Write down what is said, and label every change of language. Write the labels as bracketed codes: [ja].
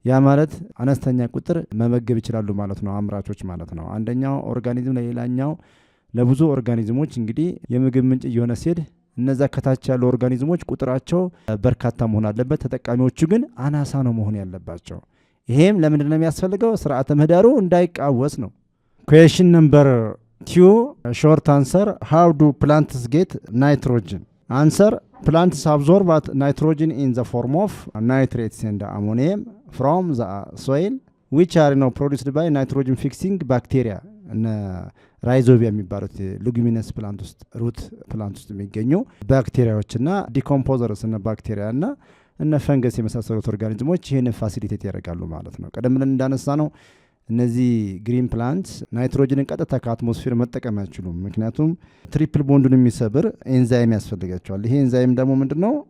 [am] ያ ማለት አነስተኛ ቁጥር መመገብ ይችላሉ ማለት ነው አምራቾች ማለት ነው። አንደኛው ኦርጋኒዝም ለሌላኛው ለብዙ ኦርጋኒዝሞች እንግዲህ የምግብ ምንጭ እየሆነ ሲሄድ እነዛ ከታች ያሉ ኦርጋኒዝሞች ቁጥራቸው በርካታ መሆን አለበት፣ ተጠቃሚዎቹ ግን አናሳ ነው መሆን ያለባቸው። ይሄም ለምንድን ነው የሚያስፈልገው? ስርዓተ ምህዳሩ እንዳይቃወስ ነው። [en] Question number 2, short answer, how do plants get nitrogen? Answer, plants absorb nitrogen in the form of nitrates and ammonium from the soil which are produced by nitrogen fixing bacteria. [am] ራይዞቢያ የሚባሉት ሉጊሚነስ ፕላንት ውስጥ ሩት ፕላንት ውስጥ የሚገኙ ባክቴሪያዎችና ዲኮምፖዘርስ እና ባክቴሪያና እና ፈንገስ የመሳሰሉት ኦርጋኒዝሞች ይህንን ፋሲሊቴት ያደርጋሉ ማለት ነው። ቀደም ብለን እንዳነሳ ነው እነዚህ ግሪን ፕላንትስ ናይትሮጅንን ቀጥታ ከአትሞስፌር መጠቀም አይችሉም። ምክንያቱም ትሪፕል ቦንዱን የሚሰብር ኤንዛይም ያስፈልጋቸዋል። ይሄ ኤንዛይም ደግሞ ምንድነው?